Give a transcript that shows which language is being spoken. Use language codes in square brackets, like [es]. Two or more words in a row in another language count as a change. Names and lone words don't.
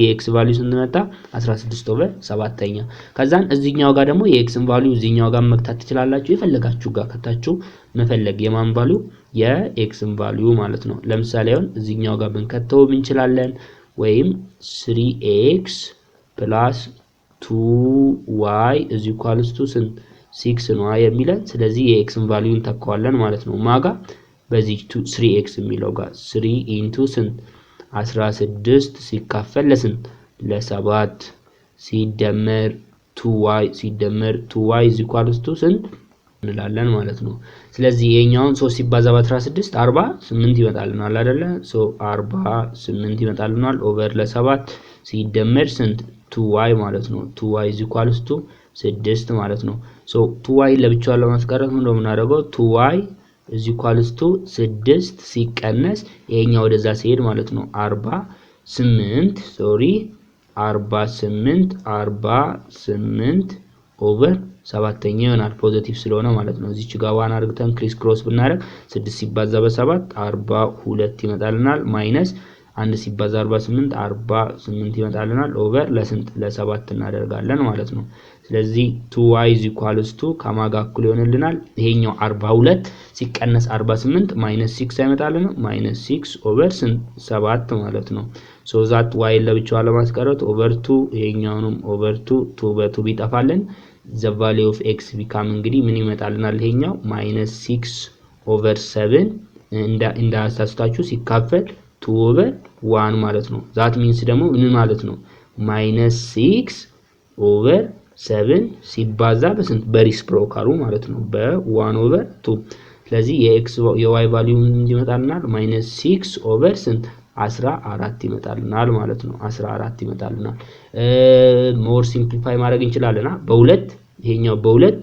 [am] የኤክስ ቫልዩ ስንት መጣ 16/7ኛ። ከዛን እዚህኛው ጋር ደግሞ የኤክስን ቫልዩ እዚህኛው ጋር መክታት ትችላላችሁ የፈለጋችሁ ጋር ከታችሁ መፈለግ የማን ቫልዩ የኤክስን ቫልዩ ማለት ነው። ለምሳሌ አሁን እዚህኛው ጋር ብንከተው እንችላለን ወይም [en] 3x + 2y is equals to 6 [am] ነው የሚለን። ስለዚህ የኤክስን ቫልዩ እንተካዋለን ማለት ነው ማጋ በዚህ 3x የሚለው ጋር [en] 3 into 16 [am] ሲካፈል ለስንት ለ7 ሲደመር [en] 2y is equals to [am] እንላለን ማለት ነው። ስለዚህ ይሄኛውን 3 ሲባዛ በ16 48 ይመጣልናል አይደለ 48 ይመጣልናል ኦቨር ለ7 ሲደመር 2y ማለት ነው [en] 2y is equals to 6 [am] ማለት ነው። 2y ለብቻው ለማስቀረት ምን እንደምናደርገው [en] 2y is equals to 6 [am] ሲቀነስ ይሄኛው ወደዛ ሲሄድ ማለት ነው 48 ኦቨር 7ኛ ይሆናል ፖዚቲቭ ስለሆነ ማለት ነው። እዚች ጋር ዋን አድርገን [en] criss cross [am] ብናደርግ 6 ሲባዛ በ7 42 ይመጣልናል ማይነስ 1 ሲባዛ 48 ይመጣልናል ኦቨር ለ7 እናደርጋለን ማለት ነው። ስለዚህ [en] 2y is equals to [am] ከማጋ እኩል ይሆንልናል ይሄኛው 42 ሲቀነስ 48 -6 አይመጣልን -6 ኦቨር 7 ማለት ነው። [en] so that y [am] ለብቻው ለማስቀረት ኦቨር 2 ይሄኛውንም ኦቨር 2 በ2 ቢጠፋልን [en] the value of x become [am] እንግዲህ ምን ይመጣልናል ይሄኛው -6 ኦቨር 7 እንዳሳስታችሁ ሲካፈል 2 ኦቨር 1 ማለት ነው። [en] that means [am] ደግሞ ምን ማለት ነው -6 ኦቨር 7 ሲባዛ በስንት በሪስፕሮካሉ ማለት ነው በ1 ኦቨር 2 ስለዚህ የx የy ቫልዩ እንዲመጣልናል -6 ኦቨር 14 ይመጣልናል ማለት ነው 14 ይመጣልናል። [en] more simplify [am] ማድረግ እንችላለና በ2 ይሄኛው በ2